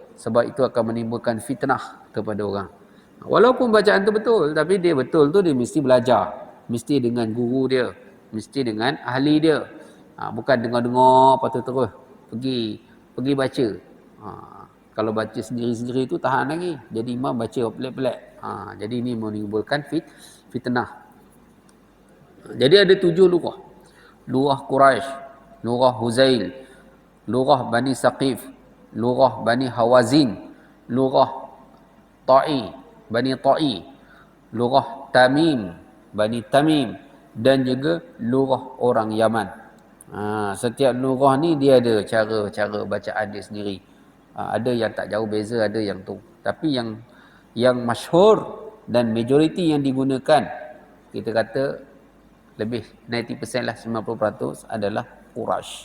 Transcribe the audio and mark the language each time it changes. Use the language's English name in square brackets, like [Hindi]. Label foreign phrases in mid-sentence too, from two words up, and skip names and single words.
[Malay] Sebab itu akan menimbulkan fitnah kepada orang. Walaupun bacaan tu betul, tapi dia betul tu dia mesti belajar, mesti dengan guru dia, mesti dengan ahli dia. Bukan dengar-dengar lepas tu terus pergi baca. Kalau baca sendiri-sendiri tu tahan lagi, jadi imam baca pelik-pelik. Jadi ini menimbulkan fitnah. Jadi ada 7 lurah. Lurah Quraisy, lurah Huzail, lurah Bani Saqif, lurah Bani Hawazin, lurah Ta'i, Bani Ta'i, lurah Tamim, Bani Tamim, dan juga lurah orang Yaman. Setiap lurah ni dia ada cara bacaan dia sendiri. Ada yang tak jauh beza, ada yang tu. Tapi yang masyhur dan majoriti yang digunakan, kita kata lebih 90% lah, 90% adalah Quraisy.